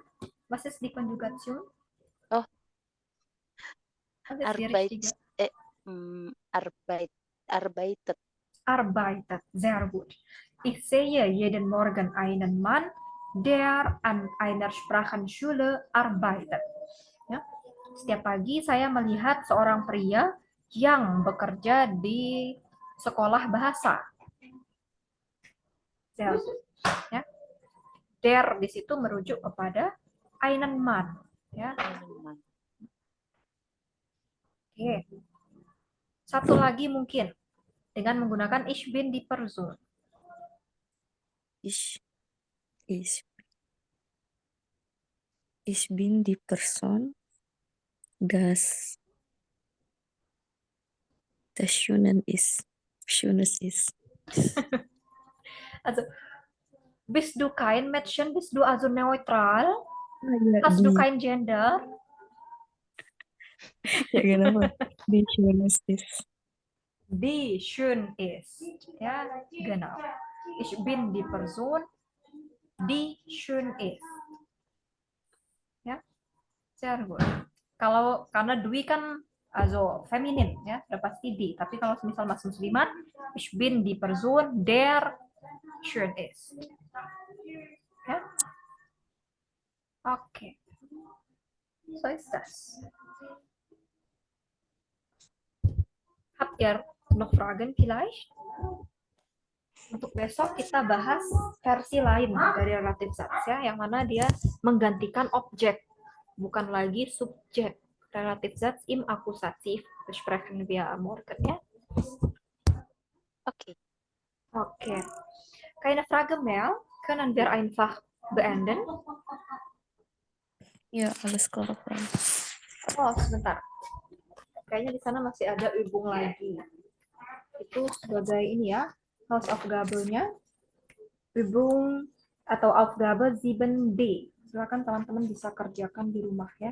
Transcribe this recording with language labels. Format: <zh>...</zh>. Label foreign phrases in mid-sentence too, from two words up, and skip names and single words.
<de>Was ist die Konjugation? Oh. Was ist die richtige? Arbeitet. Arbeitet. Sehr gut. Ich sehe jeden Morgen einen Mann, der an einer Sprachenschule arbeitet.</de> <id>Ya. Setiap pagi saya melihat seorang pria yang bekerja di sekolah bahasa.</id> <de>Sehr gut.</de> <id>Ya. Der di situ merujuk kepada</id> <de>einen Mann.</de> <id>Ya. Oke. Satu lagi mungkin dengan menggunakan</id> <de>ich bin die Person. Ich bin die Person, das Schönes ist. Also, bist du kein Mädchen? Bist du also neutral? Ja, Hast du kein Gender? ja, genau. Die Schönes ist. Die schön ist. Ja, genau. Ich bin die Person, die schön ist. Ya, sehr gut.</de> <id>Kalau karena Dwi kan also feminin ya, udah pasti di. Tapi kalau misal Mas Muslimat,</id> <de>ich bin die Person, der schön ist. Ja? Oke. So ist das. Habt ihr noch Fragen vielleicht?</de> <id>Untuk besok kita bahas versi lain dari</id> <de>relative Satz</de> <id>ya, yang mana dia menggantikan objek, bukan lagi subjek.</id> <de>Relative Satz im Akkusativ besprechen wir morgen ya. Okay. Okay. Keine Frage mehr? Können wir einfach beenden? Ja, alles klar.</de> <id>Oh, sebentar. Kayaknya di sana masih ada Übung lagi. Itu sebagai ini ya, Hausaufgabe-nya. Übung atau Aufgabe 7D. Silakan teman-teman bisa kerjakan di rumah ya.</id>